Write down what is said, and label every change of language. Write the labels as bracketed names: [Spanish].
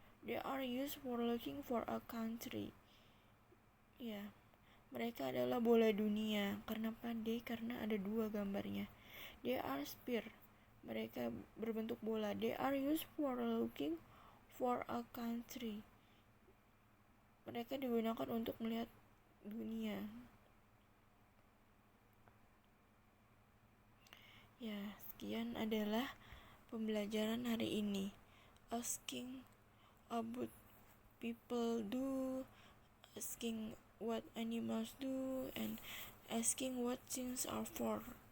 [English] They are used for looking for a country. [Indonesian] Ya. Mereka adalah bola dunia. Kenapa they? Karena ada 2 gambarnya. [English] They are sphere. [Indonesian] Mereka berbentuk bola. [English] They are used for looking for a country. [Indonesian] Mereka digunakan untuk melihat dunia. Ya, sekian adalah pembelajaran hari ini. [English] Asking about people do, asking what animals do, and asking what things are for.